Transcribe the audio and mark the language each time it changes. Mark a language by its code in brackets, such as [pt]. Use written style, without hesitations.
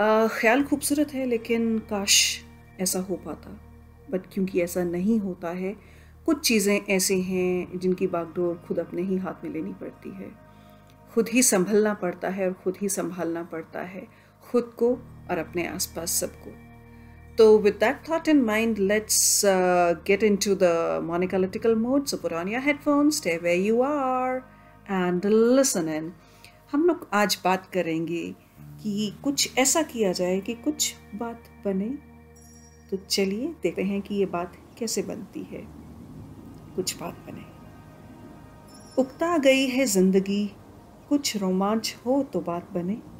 [hi] ख्याल खूबसूरत है लेकिन काश ऐसा हो पाता. बट क्योंकि ऐसा नहीं होता है, कुछ चीज़ें ऐसी हैं जिनकी बागडोर खुद अपने ही हाथ में लेनी पड़ती है. खुद ही संभलना पड़ता है और खुद ही संभालना पड़ता है खुद को और अपने आसपास सबको. [en] So with that thought in mind, let's get into the monocalytical mode. So put on your headphones, stay where you are and listen in. [hi] हम लोग आज बात करेंगे कि कुछ ऐसा किया जाए कि कुछ बात बने. तो चलिए देखते हैं कि ये बात कैसे बनती है. कुछ बात बने. उकता गई है जिंदगी, कुछ रोमांच हो तो बात बने.